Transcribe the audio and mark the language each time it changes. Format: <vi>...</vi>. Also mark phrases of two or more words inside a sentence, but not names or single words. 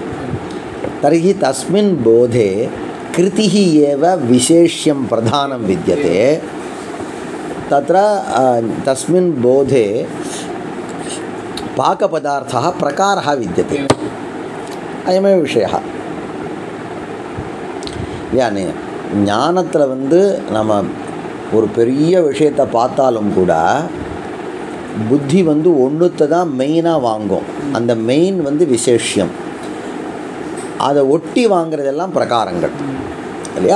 <sa>तर्हि तस्मिन् बोधे कृतिः एव विशेष्यं प्रधानं विद्यते। तत्र तस्मिन् बोधे पाकपदार्थः प्रकारः विद्यते। अयमेव विषयः।</sa> <ta>यानी ஞானத்தில் நம்ம ஒரு பெரிய விஷயத்தை பார்த்தாலும் கூட புத்தி ஒன்றுத்தை தான் மெயினாக வாங்கும். அந்த மெயின் விசேஷ்யம். அதை ஒட்டி வாங்கிறதெல்லாம் பிரகாரங்கள் இல்லையா?</ta>